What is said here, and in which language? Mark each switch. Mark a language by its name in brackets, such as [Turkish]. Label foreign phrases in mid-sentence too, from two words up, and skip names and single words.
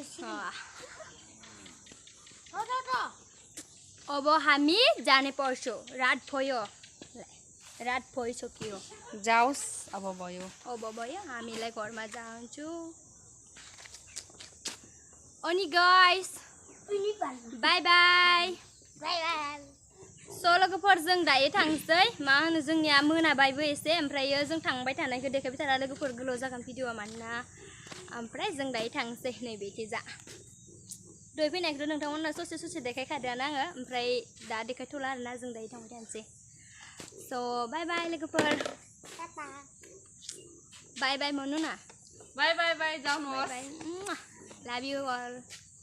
[Nepali] अब हामी जाने पर्छौँ रात भयो सकियो जाओस् अब भयो हामीलाई घरमा जान्छु अनि [English] guys bye bye [Bodo] लोगोफोर जों दायो थांसै मा होनो जोंनिया मोनाबायबो एसे ओमफ्राय जों थांबाय थानायखौ देखायबाय थाना लोगोफोर गोलाव जागोन भिडिअआ मानोना ओमफ्राय जों दायो थांसै नैबेखिजा दहाय फैनायखौथ' नोंथांमोननो ससे देखायखादोंआनो आङो ओमफ्राय दा देखायथ'ला आरोना जों दायो थांबाय थानोसै स' [English] bye bye [Bodo] लोगोफोर [English] bye bye [Bodo] मनु ना [Nepali] बाय जाउनुहोस् [English] love you all